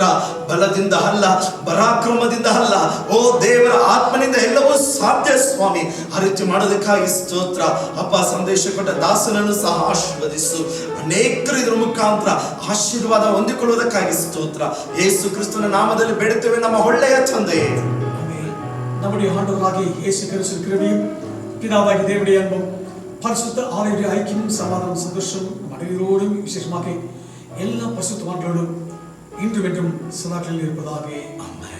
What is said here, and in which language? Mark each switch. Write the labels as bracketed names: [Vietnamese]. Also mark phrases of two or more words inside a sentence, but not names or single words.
[Kannada] ಬಲದಿಂದ ಅಲ್ಲ, ಪರಾಕ್ರಮದಿಂದ ಅಲ್ಲ, ಓ ದೇವರ ಆತ್ಮನಿಂದ ಎಲ್ಲವೂ ಸಾಧ್ಯ ಸ್ವಾಮಿ. ಆ ರೀತಿ ಮಾಡೋದಕ್ಕಾಗಿ ಸ್ತೋತ್ರ. ಅಪ್ಪ ಸಂದೇಶ ಕೊಟ್ಟ ದಾಸನನ್ನು ಸಹ ಆಶೀರ್ವದಿಸು. ಅನೇಕರು ಇದರ ಮುಖಾಂತರ ಆಶೀರ್ವಾದ ಹೊಂದಿಕೊಳ್ಳುವುದಕ್ಕಾಗಿ ಸ್ತೋತ್ರ. ಯೇಸು ಕ್ರಿಸ್ತನ ನಾಮದಲ್ಲಿ ಬೇಡುತ್ತೇವೆ ನಮ್ಮ ಒಳ್ಳೆಯ ತಂದೆ. [Tamil] நம்முடைய ஆண்டவராகிய இயேசு கிறிஸ்துவின் கிருபையும் பிதாவாகிய தேவனுடைய அன்பும் பரிசுத்த ஆவியுடைய ஐக்கியமும் சமாதானம் சந்தோஷம் நம் அனைவரோடும் விசேஷமாக எல்லா பரிசுத்தவான்களோடும் இன்றும் என்றும் சதாக்களில் இருப்பதாக.